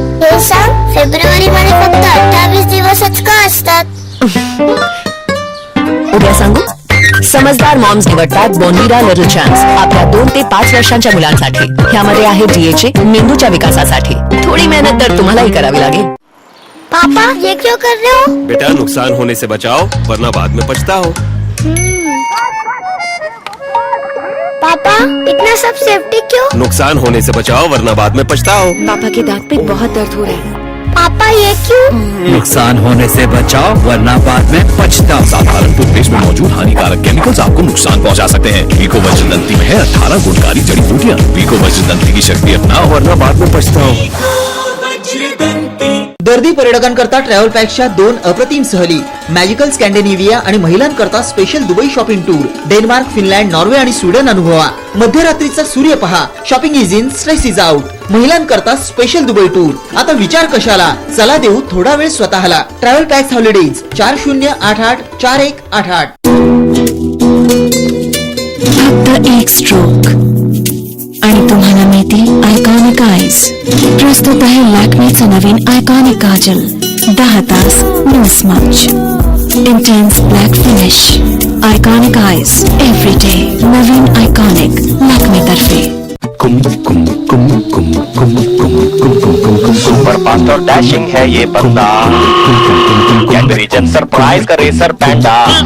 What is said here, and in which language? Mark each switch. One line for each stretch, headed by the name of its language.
Marathi: हे सांग फेब्रुवारी मध्ये फक्त 28 दिवसच का असतात? उद्या सांगू. समजदार मॉम्स निवडतात बॉन्विटा लिटल चॅम्प्स आपल्या 2 ते 5 वर्षांच्या मुलांसाठी. ह्यामध्ये आहे डीएचए मेंदूच्या विकासासाठी. थोडी मेहनत तर तुम्हालाही करावी लागेल.
Hindi: पापा ये क्यों कर रहे हो? बेटा नुकसान होने से बचाओ वरना बाद में पछताओ. पापा इतना सब सेफ्टी क्यों? नुकसान होने से बचाओ वरना बाद में पछताओ. पापा के दांत पे बहुत दर्द हो रहा है. पापा ये क्यों? नुकसान होने से बचाओ वरना बाद में पछताओ. साधारण टूथपेस्ट में मौजूद हानिकारक केमिकल्स आपको नुकसान पहुंचा सकते हैं. वीको वज्र दंती में है 18 गुणकारी जड़ी बूटियां. वीको वज्र दंती की शक्ति अपनाओ वरना बाद में पछताओ.
Marathi: दर्दी पर्यटकांकरता ट्रॅव्हल पॅकच्या 2 अप्रतिम सहली, मॅजिकल स्कॅन्डिनेव्हिया आणि महिलांकरता special Dubai shopping tour. Denmark, Finland, Norway आणि स्वीडन अनुभवा. मध्यरात्रीचा सूर्य पहा.
English: Shopping is in, stress is out.
Marathi: महिलांकरता special Dubai tour. आता विचार कशाला, चला देऊ थोडा वेळ स्वतःला. Travel pax holidays 40884188. फक्त एक स्ट्रोक आणि तुम्हाला मिळतील आयकॉनिक आईज. प्रस्तुत आहे लॅक्मेचं नवीन आयकॉनिक काजल.
English: 10 तास no smudge, intense black finish. Iconic eyes every day.
Marathi: नवीन आयकॉनिक लॅक्मे तर्फे.
Hindi: सुपर फास्ट और डैशिंग है ये बंदा. कैडबरी सरप्राइज का रेसर पैंडा.